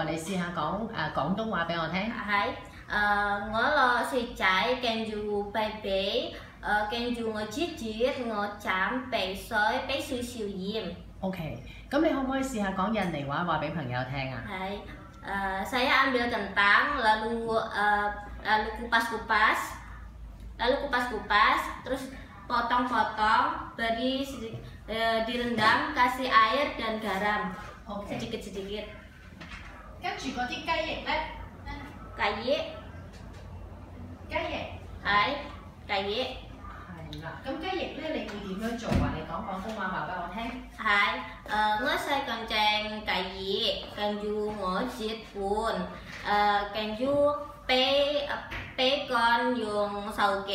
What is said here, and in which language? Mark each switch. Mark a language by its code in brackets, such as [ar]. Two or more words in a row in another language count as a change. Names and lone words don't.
[yue] 你試下講廣東話俾我聽。係。我攞薯仔跟住俾跟住我切，我斬俾水，俾少少鹽。 OK， 咁你可唔可以試下講印尼話話俾朋友聽啊？ [id] 係。Saya ambil kentang, lalu kupas, terus potong-potong, direndam, kasih air dan garam, sedikit-sedikit. [yue] 跟住嗰啲雞翼咧？雞翼。係雞翼。係啦，咁雞翼咧你會點樣做啊？你講廣東話話俾我聽。係，我洗乾淨雞翼，跟住我切盤，跟住俾乾用手機。